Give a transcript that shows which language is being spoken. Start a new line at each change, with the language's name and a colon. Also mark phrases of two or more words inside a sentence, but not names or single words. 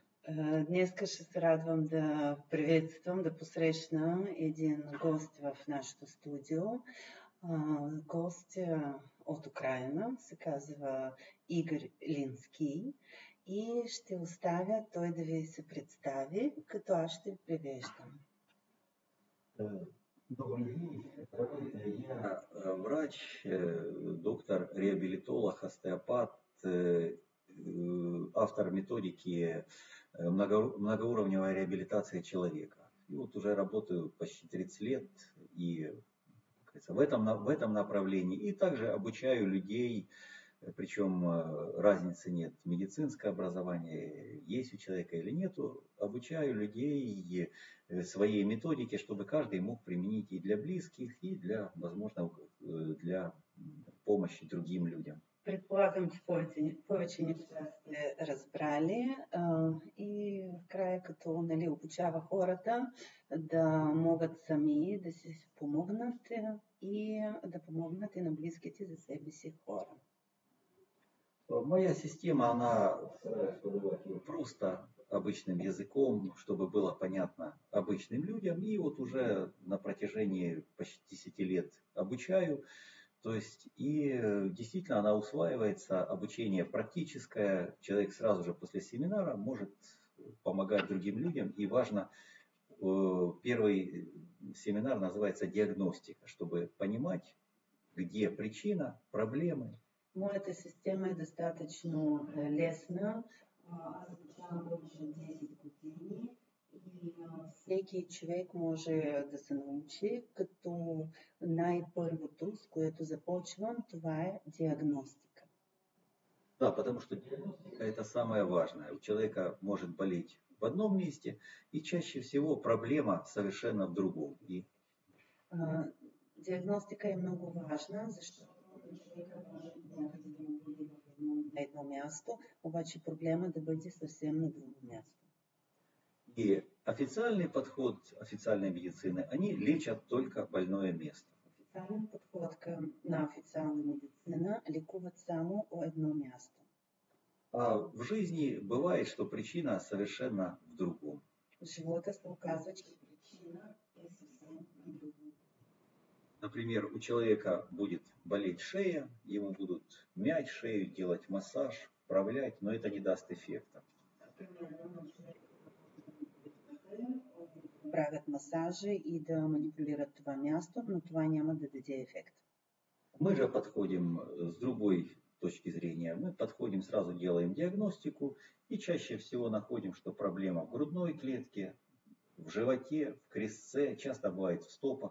Bulgarian: Днеска ще се радвам да приветствам, да посрещна един гост в нашето студио. Гост от Украина, се казва Игор Лински и ще оставя той да ви се представи, като аз ще ви превеждам.
Russian: Добрый день. Я врач, доктор, реабилитолог, остеопат, автор методики многоуровневой реабилитации человека. И вот уже работаю почти 30 лет и в этом направлении. И также обучаю людей, причем разницы нет, медицинское образование есть у человека или нету. Обучаю людей своей методике, чтобы каждый мог применить и для близких, и для, возможно, для помощи другим людям.
Bulgarian: Предполагам, че повече неща сте разбрали и в края като обучава хората да могат сами да си помогнат и да помогнат и на близките за себе си хора.
Russian: Моя система, она просто обычным языком, чтобы было понятно обычным людям. И вот уже на протяжении почти 10 лет обучаю. То есть и действительно она усваивается, обучение практическое. Человек сразу же после семинара может помогать другим людям. И важно, первый семинар называется диагностика, чтобы понимать, где причина, проблемы.
Bulgarian: Моята система е достатъчно лесна. Аз обучавам повече от 10 години и всеки човек може да се научи, като най-първото, с което започвам, това е диагностика.
Russian: Да, потому что диагностика это самое важное. У человека может болеть в одном месте, и чаще всего проблема совершенно в другом.
Bulgarian: Диагностика е много важна, защото човека може някъде да му бъде на едно място, обаче проблема да бъде съвсем на друго място.
Russian: И официальный подход официальной медицины, они лечат только больное место.
Bulgarian: Официален подход на официална медицина лекуват само едно място.
Russian: А в жизни бывает, что причина совершенно в другом.
Bulgarian: В живота се оказва, че причина е съвсем на друго.
Russian: Например, у человека будет болеть шея, ему будут мять шею, делать массаж, вправлять, но это не даст эффекта.
Bulgarian: Правят массажи и да манипулират това място, но това няма да даде ефект.
Russian: Мы же подходим с другой точки зрения. Мы подходим, сразу делаем диагностику и чаще всего находим, что проблема в грудной клетке, в животе, в крестце, часто бывает в стопах.